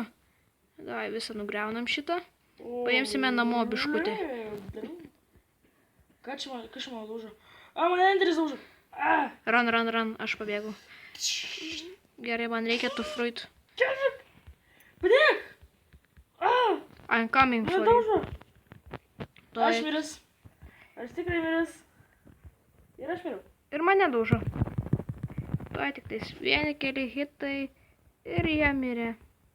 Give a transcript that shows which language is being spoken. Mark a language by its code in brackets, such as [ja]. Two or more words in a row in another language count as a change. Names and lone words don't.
[lt] Davai visą nugriaunam šitą. Paimsime namo biškutį. Kas čia man lūžo? A, man enderis lūžo. Run, aš pabėgau. Gerai, man reikia tų fruitų. Padėk! [en] I'm coming [lt] Mane [en] for you. [lt] daužo. Aš miręs. Aš tikrai miręs. Ir aš miriau. Ir mane daužo. Tuoj tik tais vieni keli hitai ir jie mirė.